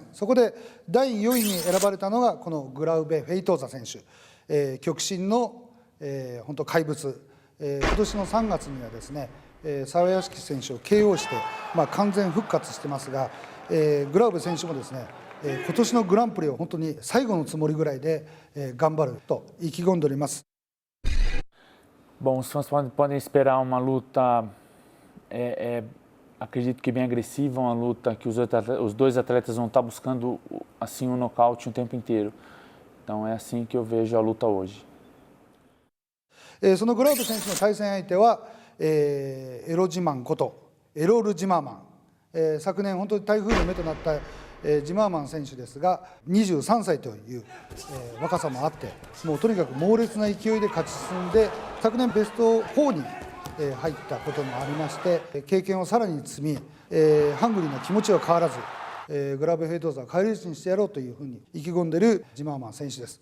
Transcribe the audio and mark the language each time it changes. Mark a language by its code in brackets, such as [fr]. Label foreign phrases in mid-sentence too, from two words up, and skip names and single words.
[ja] そこで第4位に選ばれたのがこのグラウベ・フェイトーザ選手、極真の、本当怪物。今年の3月にはですね、沢屋敷選手を KO して、完全復活してますが、グラウベ選手もですね、今年のグランプリを本当に最後のつもりぐらいで、頑張ると意気込んでおります。 [pt] Bom, os fãs podem esperar uma luta, acredito que bem agressiva, uma luta que os dois atletas vão estar buscando assim um nocaute o tempo inteiro. Então é assim que eu vejo a luta hoje. [ja] そのグラウベ選手の対戦相手は、エロジマンことエロール・ジマーマン、昨年本当に台風の目となった、ジマーマン選手ですが23歳という、若さもあって、もうとにかく猛烈な勢いで勝ち進んで昨年ベスト4に、入ったこともありまして、経験をさらに積み、ハングリーな気持ちは変わらず、グラウベ・フェイトーザは返り討ちにしてやろうというふうに意気込んでいるジマーマン選手です。